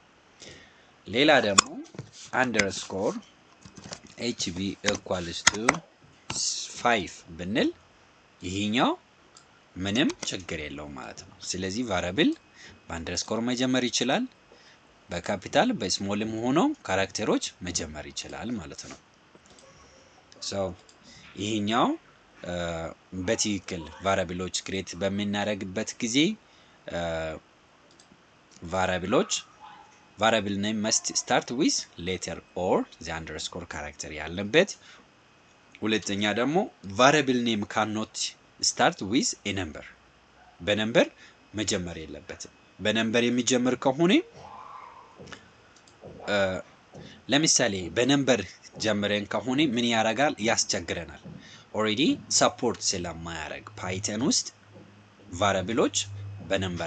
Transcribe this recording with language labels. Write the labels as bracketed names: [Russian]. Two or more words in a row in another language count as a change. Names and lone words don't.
[Amharic] ሌላ ደግሞ አንደርስኮር [English] hb equals to 5 [Amharic] ብንል ይሄኛው ምንም ችግር የለውም ማለት ነው። ስለዚህ ቫሪያብል በአንደርስኮር መጀመር ይችላል። በካፒታል በስሞልም ሆኖ ካራክተሮች መጀመር ይችላል ማለት ነው። ሶ ይሄኛው በትክክል [English] variables create [Amharic] በምናደርግበት ጊዜ [English] variable name must start with letter or the underscore character [Amharic] ያለበት። ሁለተኛ ደግሞ [English] variable name cannot start with a number [Amharic] በነምበር መጀመር የለበትም። በነምበር የሚጀምር ከሆነ ለምሳሌ በነምበር ጀምረን ከሆነ ምን ያደርጋል? ያስቸግረናል። ኦሬዲ ሰፖርት ስለማያደርግ ፓይተን ውስጥ ቫሪያብሎች በነምበር